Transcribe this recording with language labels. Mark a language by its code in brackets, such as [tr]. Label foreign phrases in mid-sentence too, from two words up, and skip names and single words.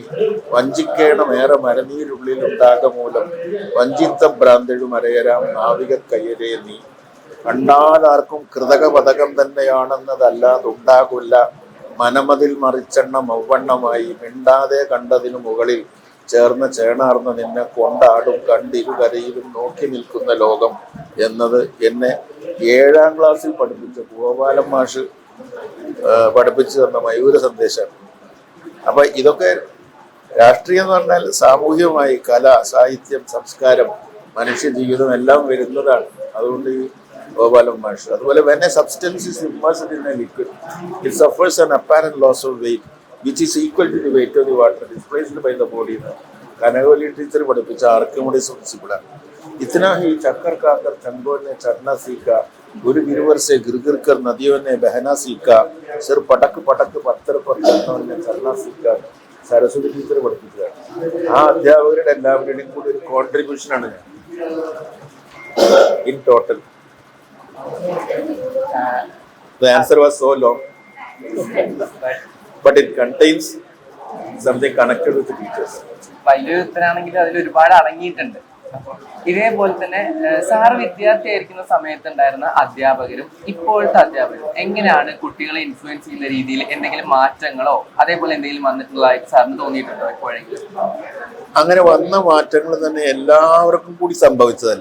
[ml] വഞ്ചിക്കേണമേറെ മരനീരുള്ളിലുണ്ടാക മൂലം വഞ്ചിത്ത ഭ്രാന്തഴും അരയരാം നാവിക കയ്യരേ നീ, കണ്ടാലാർക്കും കൃതക പതകം തന്നെയാണെന്നതല്ലാതുണ്ടാകില്ല, മനമതിൽ മറിച്ചെണ്ണ മൗവണ്ണമായി മിണ്ടാതെ കണ്ടതിനു മുകളിൽ ചേർന്ന് ചേണാർന്ന് നിന്നെ കൊണ്ടാടും കണ്ടിരുകരയിലും നോക്കി നിൽക്കുന്ന ലോകം എന്നത് എന്നെ 7ാം ക്ലാസ്സിൽ പഠിപ്പിച്ച ഗോപാലൻ മാഷ് പഠിപ്പിച്ചു തന്ന മയൂര സന്ദേശമാണ്. അപ്പം ഇതൊക്കെ രാഷ്ട്രീയം എന്ന് പറഞ്ഞാൽ സാമൂഹ്യമായി കല, സാഹിത്യം, സംസ്കാരം, മനുഷ്യജീവിതം എല്ലാം വരുന്നതാണ്. അതുകൊണ്ട് ഈ ഗോപാലൻ മാഷ് അതുപോലെ [en] when a substance is immersed in a liquid, it suffers an apparent loss of weight which is equal to the weight of the water displaced by the body. [ml] കനകവല്ലി ടീച്ചർ പഠിപ്പിച്ച ആർക്കിമിഡീസ് പ്രിൻസിപ്പിളാണ്. [hi] इतना ही चक्कर खाकर चंगों ने चढ़ना सीखा, गुरु गिरवर से गिर कर नदियों ने बहना सीखा, सिर पटक पटक पत्थर पर ने चढ़ना सीखा. [ml] സരസ്വതി ടീച്ചർ പഠിപ്പിച്ചതാണ്. ആ അധ്യാപകരുടെ എല്ലാവരുടെയും കൂടി ഒരു കോൺട്രിബ്യൂഷനാണ് ഞാൻ [en] in total. The answer was so long, but it contains something connected with the teachers. [ml] വലിയൊരു ഉത്തരാണെങ്കിൽ അതിൽ ഒരുപാട് അടങ്ങിയിട്ടുണ്ട്. ഇതേപോലെ തന്നെ സാറ് വിദ്യാർത്ഥിയായിരിക്കുന്ന സമയത്തുണ്ടായിരുന്ന അധ്യാപകരും ഇപ്പോഴത്തെ അധ്യാപകരും എങ്ങനെയാണ് കുട്ടികളെ ഇൻഫ്ലുവൻസ് ചെയ്യുന്ന രീതിയിൽ എന്തെങ്കിലും മാറ്റങ്ങളോ അതേപോലെ എന്തെങ്കിലും വന്നിട്ടുള്ളതായിട്ട് സാറിന് തോന്നിയിട്ടുണ്ടോ എപ്പോഴെങ്കിലും? അങ്ങനെ വന്ന മാറ്റങ്ങൾ തന്നെ എല്ലാവർക്കും കൂടി സംഭവിച്ചതല്ല.